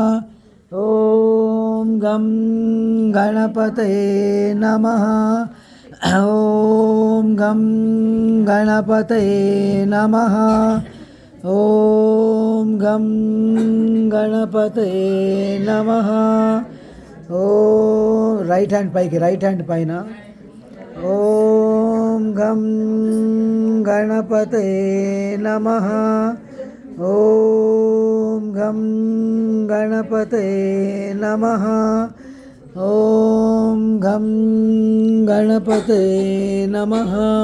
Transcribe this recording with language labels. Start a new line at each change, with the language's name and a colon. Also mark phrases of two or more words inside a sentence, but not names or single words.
Sanskrit: ॐ गं गणपतये नमः। ॐ गं गणपतये नमः। ॐ गं गणपतये नमः।
English: right hand
Telugu: పైకి,
English: right hand
Telugu: పైన.
Sanskrit: ॐ गं गणपतये नमः. ॐ गं गणपतये नमः. ॐ गं गणपतये नमः.